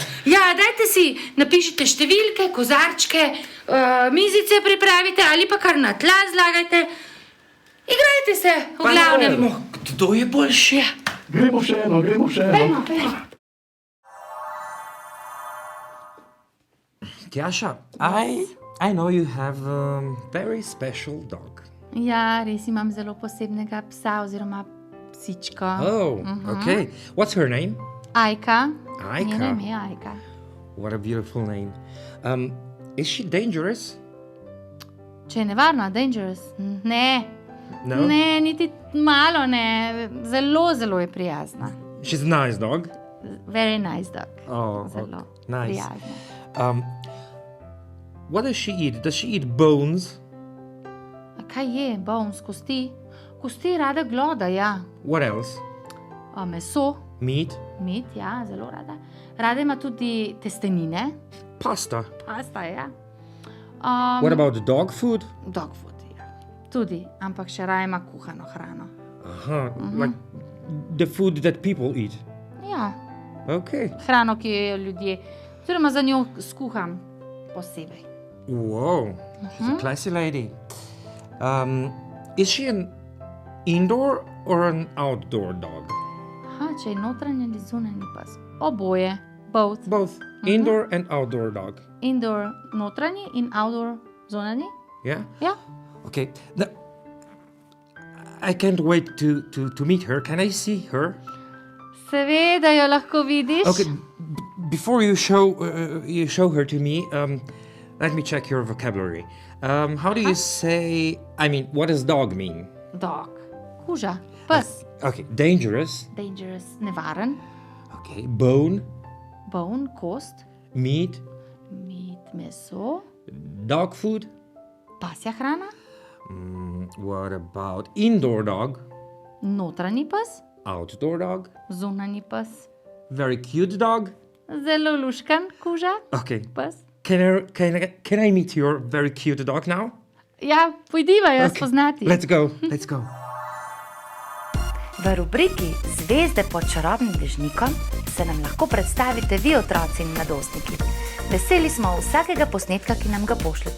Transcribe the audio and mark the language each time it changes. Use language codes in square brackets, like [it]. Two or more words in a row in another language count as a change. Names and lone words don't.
[sl] Ja, dajte si, napišite številke, kozarčke, mizice pripravite ali pa kar na tla zlagajte. Igrajte se, v Pa glavnem. vidimo, kdo je boljši. Gremo še eno, gremo še eno. Pejmo, pejmo. [en] Tjasha, I know you have a very special dog. [sl] Ja, res imam zelo posebnega psa oziroma psičko. [en] Oh, okay. What's her name? [sl] Ajka. Ajka. Njeno ime je Ajka. [en] What a beautiful name. Is she dangerous? [sl] Če je nevarno, dangerous? Ne. [en] No. [sl] Ne, niti malo ne. Zelo, zelo je prijazna. [en] She's a nice dog. Very nice dog. Oh, [sl] Zelo [en] nice. [sl] prijazna. [en] What does she eat? Does she eat bones? [sl] A kaj je? Bones, kosti? Kosti rada gloda, ja. [en] What else? [sl] Meso, [en] Meat? [sl] med, ja, zelo rada. Rada ima tudi testenine. [en] Pasta? [sl] Pasta, ja. [en] What about dog food? Dog food, [sl] ja. Tudi, ampak še raje ima kuhano hrano. [en] Like the food that people eat. [sl] Ja, [en] Okay. [sl] hrano, ki jo jejo ljudje. Oziroma za njo skuham posebej. [en] Whoa, she's a classy lady. Is she an indoor or an outdoor dog? [sl] Aha, če je notranji ali zunanji pas. Oboje, [en] both. Both. Indoor and outdoor dog. [sl] Indoor notranji in outdoor zunanji. [en] Yeah? [sl] Ja. [en] Okay. Now, I can't wait to meet her. Can I see her? [sl] Seveda jo lahko vidiš. [en] Okay. Before you show her to me, let me check your vocabulary. How do you say? I mean, what does dog mean? Dog. [sl] Kuža. Pes. [en] Okay. Dangerous. [sl] Dangerous. Nevaren. [en] Okay. Bone. [sl] Bone. Kost. [en] Meat. [sl] Meat. Meso. [en] Dog food. [sl] Pasja hrana. [en] What about indoor dog? [sl] Notranji pes. [en] Outdoor dog? [sl] Zunanji pes. [en] Very cute dog? [sl] Zelo luškan kuža. [en] Okay. [sl] Pes. [en] Can I meet your very cute dog now? [sl] Ja, pojdiva jo spoznati. [en] Let's go. Let's go. [sl] V rubriki Zvezde pod čarobnim dežnikom se nam lahko predstavite vi, otroci in mladostniki. Veseli smo vsakega posnetka, ki nam ga pošljete.